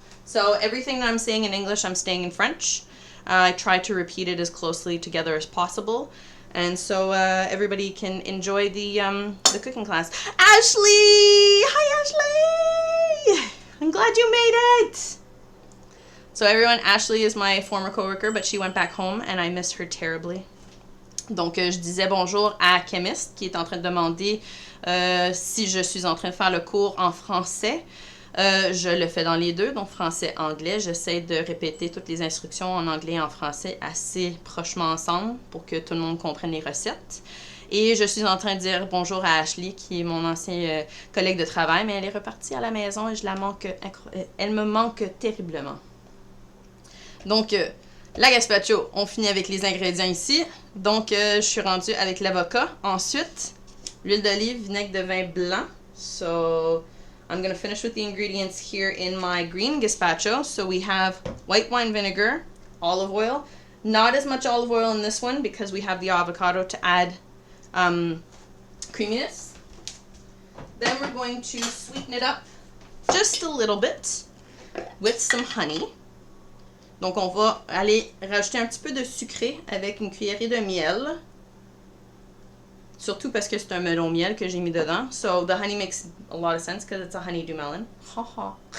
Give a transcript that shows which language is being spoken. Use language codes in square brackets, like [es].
[en] So everything that I'm saying in English, I'm saying in French. I try to repeat it as closely together as possible. And so everybody can enjoy the cooking class. Ashley! Hi, Ashley! I'm glad you made it! So everyone, Ashley is my former coworker, but she went back home and I miss her terribly. [fr] Donc, je disais bonjour à Chemist qui est en train de demander si je suis en train de faire le cours en français. Je le fais dans les deux, donc français-anglais. J'essaie de répéter toutes les instructions en anglais et en français assez prochement ensemble pour que tout le monde comprenne les recettes. Et je suis en train de dire bonjour à Ashley, qui est mon ancien collègue de travail, mais elle est repartie à la maison et elle me manque terriblement. Donc, la gazpacho, on finit avec les ingrédients ici. Donc, je suis rendue avec l'avocat. Ensuite, l'huile d'olive, vinaigre de vin blanc. [en] So, I'm going to finish with the ingredients here in my green gazpacho. So, we have white wine vinegar, olive oil. Not as much olive oil in this one because we have the avocado to add creaminess. Then we're going to sweeten it up just a little bit with some honey. [fr] Donc, on va aller rajouter un petit peu de sucré avec une cuillerée de miel. Surtout parce que c'est un melon miel que j'ai mis dedans. [en] So, the honey makes a lot of sense because it's a honeydew melon. Ha ha.